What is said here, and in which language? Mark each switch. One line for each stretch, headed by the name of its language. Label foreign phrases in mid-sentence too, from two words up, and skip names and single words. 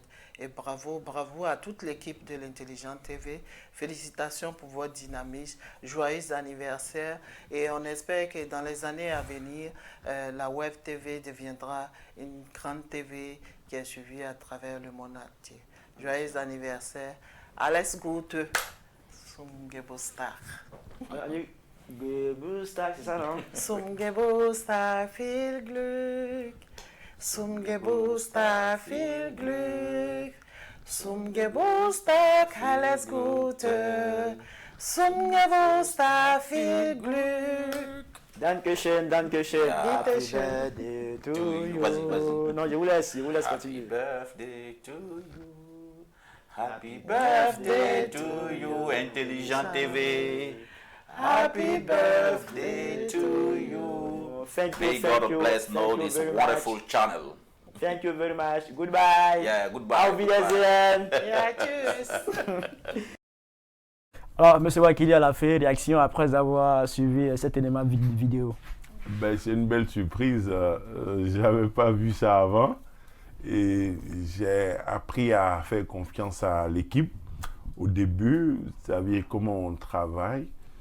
French: Et bravo, bravo à toute l'équipe de l'Intelligent TV. Félicitations pour votre dynamisme. Joyeux anniversaire. Et on espère que dans les années à venir, la Web TV deviendra une grande TV qui est suivie à travers le monde entier. Joyeux anniversaire.
German: Alles Gute zum Geburtstag. Geburtstag,
French: c'est ça, non?
German: Zum Geburtstag viel Glück. Zum Geburtstag viel Glück. Zum Geburtstag alles Gute. Zum Geburtstag viel Glück. Dankeschön, Dankeschön.
English: Happy
German: Bitteschön.
English: birthday to you. you.
French: Vas-y. Non, je vous laisse
English: Happy
French: continuer.
English: birthday to you. Happy birthday to you, Intelligent TV. Happy birthday to you. Thank you, May thank God you. bless know Thank you this very wonderful much. channel. Thank you very much. Goodbye. Yeah, goodbye.
German: Auf Wiedersehen. Ja, tschüss.
French: Alors, M. Wakili a fait réaction après avoir suivi cet élément vidéo. Ben, c'est une belle surprise. Je n'avais pas vu ça avant. Et j'ai appris à faire confiance à l'équipe. Au début, vous saviez comment on travaille.